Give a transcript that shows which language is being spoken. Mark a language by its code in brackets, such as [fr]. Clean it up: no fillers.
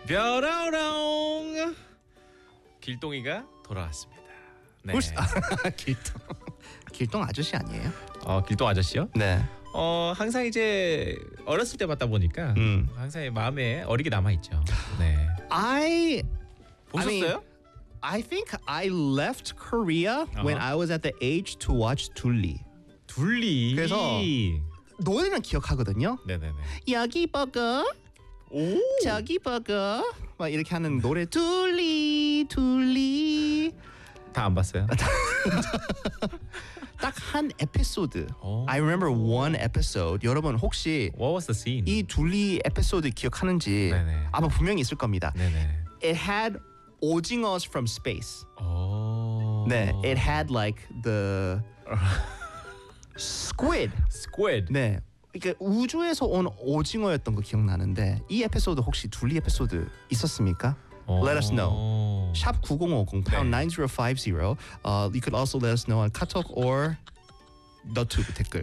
[ko] 뾰라우롱 길동이가 돌아왔습니다. 네. 혹시, 아, 길동. 길동 아저씨 아니에요? 길동 아저씨요? 네. 항상 이제 어렸을 때 봤다 보니까 항상 마음에 어리게 남아 있죠. 네. 보셨어요? [en] I think I left Korea when I was at the age to watch 둘리. [ko] 둘리. 그래서 노래는 기억하거든요. 네네네. 여기 버거. 오. 저기 버거. 막 이렇게 하는 노래 둘리 둘리. 다 안 봤어요. 딱 한 에피소드. [en] I remember one episode. [ko] 여러분 혹시 [en] What was the scene? [ko] 이 둘리 에피소드 기억하는지 네네. 아마 분명히 있을 겁니다. 네네. [en] It had 오징어스 from space. [ko] 오. [en] 네, it had like the squid. Squid. [ko] 네, 그러니까 우주에서 온 오징어였던 거 기억나는데 이 에피소드 혹시 둘리 에피소드 있었습니까? [en] Let us know. Sharp 9050 pound 9050. You could also let us know on Katok or [ko] 너튜브 댓글.